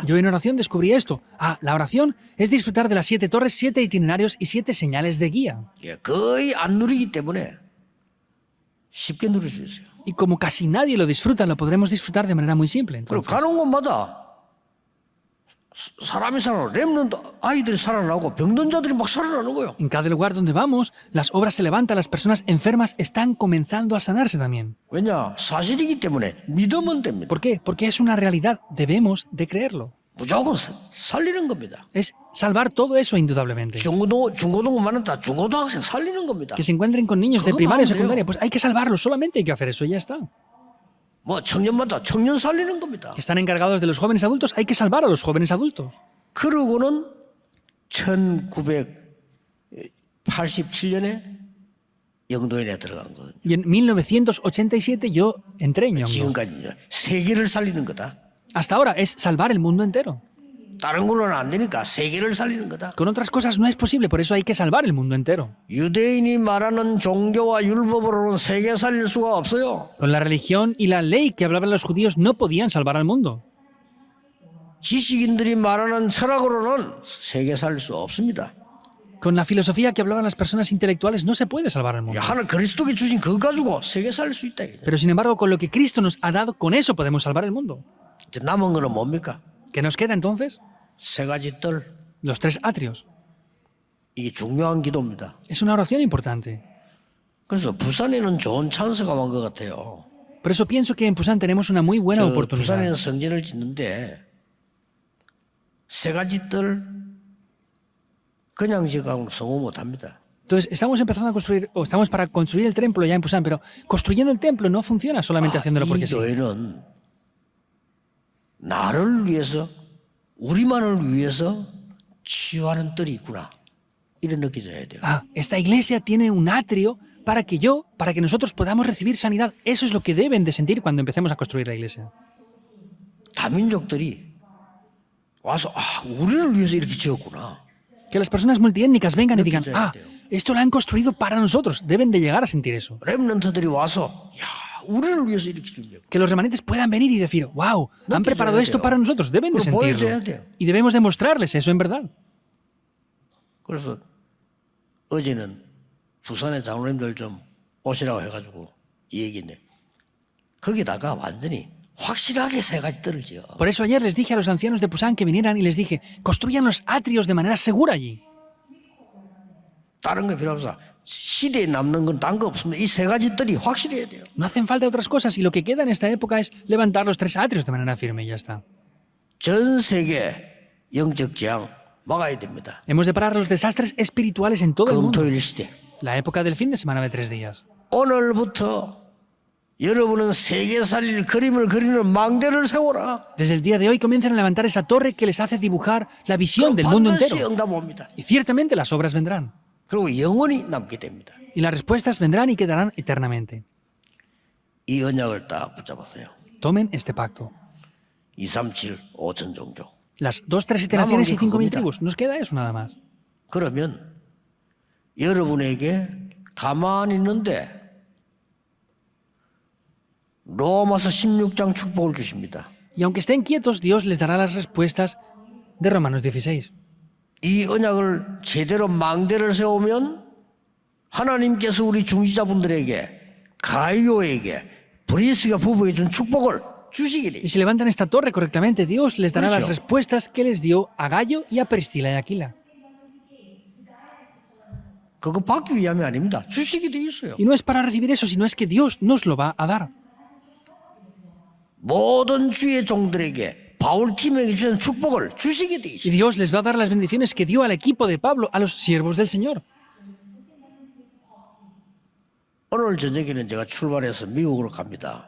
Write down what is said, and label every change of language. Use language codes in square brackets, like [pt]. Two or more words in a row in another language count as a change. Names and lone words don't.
[es] Yo en oración descubrí esto. Ah, la oración es disfrutar de las 7 torres, 7 itinerarios y 7 señales de guía. [ko] 예, 거의 안 누리기 때문에 쉽게 누릴 수 있어요. [es] Y como casi nadie lo disfruta, lo podremos disfrutar de manera muy simple. [ko] 그리고 [es] Entonces, [ko] 가는 곳마다 사람이 살아나고 렘넌트 아이들이 살아나고 병든 자들이 막 살아나는 거예요. [es] en cada lugar donde vamos, las obras se levantan, las personas enfermas están comenzando a sanarse también. [ko] 왜냐? 사실이기 때문에 믿으면 됩니다. [es] ¿Por qué? Porque es una realidad. Debemos de creerlo. [ko] 무조건 살리는 겁니다. [es] Es salvar todo eso indudablemente. [ko] 중고등부 많았다. 중고등학생 살리는 겁니다. [es] Que se encuentren con niños de [ko] 그것만 [es] primaria o [ko] 하면 돼요. [es] secundaria, pues hay que salvarlos, solamente hay que hacer eso y ya está. [ko] 뭐 청년마다 청년 살리는 겁니다. [es] Que están encargados de los jóvenes adultos, hay que salvar a los jóvenes adultos. [ko] 그러고는 1987년에 영도인에 들어간 거거든요. [es] Y en 1987 yo entré en Yongdo. [ko] 지금까지 세계를 살리는 거다. [es] Hasta ahora es salvar el mundo entero. [ko] 다른 걸로는 안 되니까 세계를 살리는 거다. [es] Con otras cosas no es posible, por eso hay que salvar el mundo entero. [ko] 유대인이 말하는 종교와 율법으로는 세계 살릴 수가 없어요. [es] Con la religión y la ley que hablaban los judíos no podían salvar al mundo. [ko] 지식인들이 말하는 철학으로는 세계 살릴 수 없습니다. [es] Con la filosofía que hablaban las personas intelectuales no se puede salvar al mundo. [ko] 하늘 그리스도께 주신 그거 가지고 세계 살릴 수 있다. 이거죠. [es] Pero sin embargo, con lo que Cristo nos ha dado, con eso podemos salvar el mundo. [ko] 이제 남은 거는 뭡니까? [es] ¿Qué nos queda entonces? [ko] 세 가지 뜰. [es] Los 3 atrios. [ko] 이게 중요한 기도입니다. [es] Es una oración importante. [ko] 그래서 부산에는 좋은 찬스가 온 것 같아요. [es] Por eso pienso que en Pusan tenemos una muy buena oportunidad. [ko] 부산에는 성전을 짓는데 세 가지 뜰 그냥 지어가면 성공 못합니다. [es] Entonces, estamos empezando a construir, o estamos para construir el templo ya en Pusan, pero construyendo el templo no funciona solamente haciéndolo [ko] 이 [es] porque sí. [ko] 교회는 나를 위해서 우리만을 위해서 치유하는 뜰이 있구나. 이런 느껴져야 돼요. [es] Ah, esta iglesia tiene un atrio para que nosotros podamos recibir sanidad. Eso es lo que deben de sentir cuando empecemos a construir la iglesia. [ko] 다민족들이 와서 우리를 위해서 이렇게 지었구나. [es] Que las personas multiétnicas vengan y digan, Yo ah, creo que esto lo han construido para nosotros. Deben de llegar a sentir eso. [ko] 렘넌트들이 와서 우리를 위해서 이렇게 준다고. [es] Que los remanentes puedan venir y decir, wow, han preparado esto para nosotros. Deben de [ko] 그걸 보여줘야 [es] sentirlo. [ko] 돼요. [es] Y debemos demostrarles eso en verdad. [ko] 그래서 어제는 부산의 장로님들 좀 오시라고 해가지고 이 얘기네. 거기다가 완전히 확실하게 세 가지 뜰을 지어. [es] Por eso ayer les dije a los ancianos de Pusan que vinieran y les dije, construyan los atrios de manera segura allí. [ko] 다른 거 필요 없어. 시대에 남는 건 딴 거 없습니다. 이 세 가지 뜰이 확실해야 돼요. [es] No hacen falta otras cosas y lo que queda en esta época es levantar los 3 atrios de manera firme y ya está. [ko] 전 세계 영적 재앙 막아야 됩니다. [es] Hemos de parar los desastres espirituales en todo el mundo. [ko] 금토일 시대. [es] La época del fin de semana de 3 días. [ko] 오늘부터 여러분은 세계 살릴 그림을 그리는 망대를 세워라. [es] Desde el día de hoy comienzan a levantar esa torre que les hace dibujar la visión del mundo [ko] 반드시 [es] entero. [ko] 응답 옵니다. [es] Y ciertamente las obras vendrán. [ko] 그리고 영원히 남게 됩니다. [es] Y las respuestas vendrán y quedarán eternamente. [ko] 이 언약을 딱 붙잡았어요. [es] Tomen este pacto. [ko] 237, 5천 종족. [es] Las 2, 3, 7 naciones y 5.000 tribus. Nos queda eso nada más. [ko] 그러면 여러분에게 가만히 있는데 로마서 16장 축복을 주십니다. [es] Y aunque estén quietos, Dios les dará las respuestas de Romanos 16. [ko] 이 언약을 제대로 망대를 세우면 하나님께서 우리 중지자분들에게 가이오에게 브리스가 부부에 준 축복을 주시게 돼. [es] Y si levantan esta torre correctamente, Dios les dará las [ko] 그렇죠. [es] respuestas que les dio a Gallo y a Priscila y Aquila. [ko] 그거 받기 위함이 아닙니다. 주시게 돼 있어요. [es] Y no es para recibir eso, sino es que Dios nos lo va a dar. [ko] 모든 주의 종들에게 바울 팀에게 주신 축복을 주시게 돼 [es] Y [ko] 있어요. [es] Dios les va a dar las bendiciones que dio al equipo de Pablo, a los siervos del Señor. [ko] 오늘 저녁에는 제가 출발해서 미국으로 갑니다.